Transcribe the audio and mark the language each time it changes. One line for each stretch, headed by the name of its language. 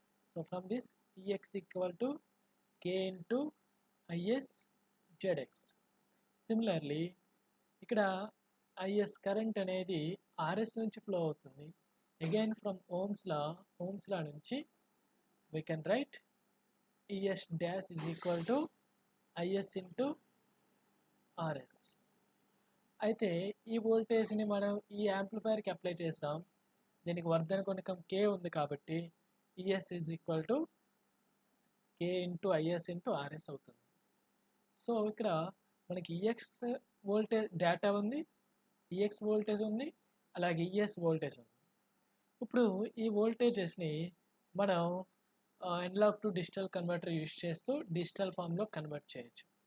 English: So from this EX equal to K into IS ZX.
Telugu: Similarly ఇక్కడ IS current అనేది RS నుంచి flow అవుతుంది.
English: Again from Ohm's law నుంచి we can write ES dash is equal to IS into RS.
Telugu: అయితే ఈ వోల్టేజ్ని మనం ఈ యాంప్లిఫైర్కి అప్లై చేసాం. దీనికి వర్ధన గుణకం K ఉంది కాబట్టి
English: ES is equal to K into IS into RS అవుతుంది.
Telugu: సో ఇక్కడ మనకి EX వోల్టేజ్ డేటా ఉంది, EX వోల్టేజ్ ఉంది, అలాగే ES వోల్టేజ్ ఉంది. ఇప్పుడు ఈ వోల్టేజెస్ని మనం analogue to digital converter use చేస్తూ డిజిటల్ ఫామ్లో కన్వర్ట్ చేయొచ్చు.